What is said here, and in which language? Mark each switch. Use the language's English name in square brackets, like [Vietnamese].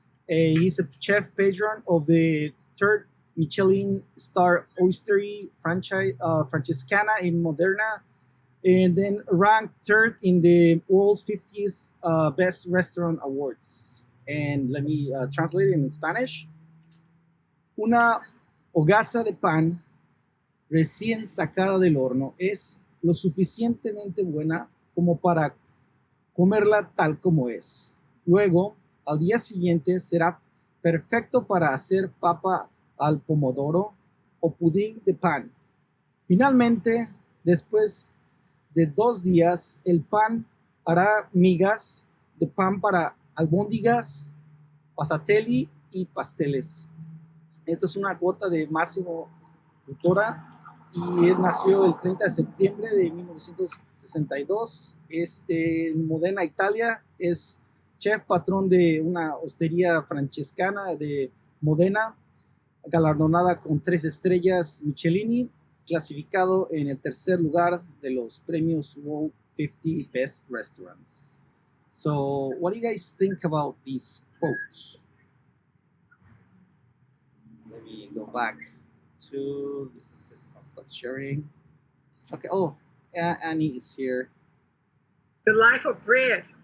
[English] He's a chef patron of the third Michelin star oystery franchise, Francescana in Modena, and then ranked third in the world's 50th Best Restaurant Awards. And let me translate it in Spanish. [Spanish] Una hogaza de pan recién sacada del horno es lo suficientemente buena como para comerla tal como es. Luego, al día siguiente será perfecto para hacer papa al pomodoro o pudín de pan. Finalmente, después de 2 días, el pan hará migas de pan para albóndigas, passatelli y pasteles. Esta es una gota de Massimo Bottura y él nació el 30 de septiembre de 1962. En Modena, Italia, es chef patrón de una hostería francescana de Modena, galardonada con 3 estrellas Michelin, clasificado en el tercer lugar de los premios World 50 Best Restaurants. [English] So, what do you guys think about these quotes? Let me go back to this. Stop sharing. Okay. Oh, Annie is here. The life of bread.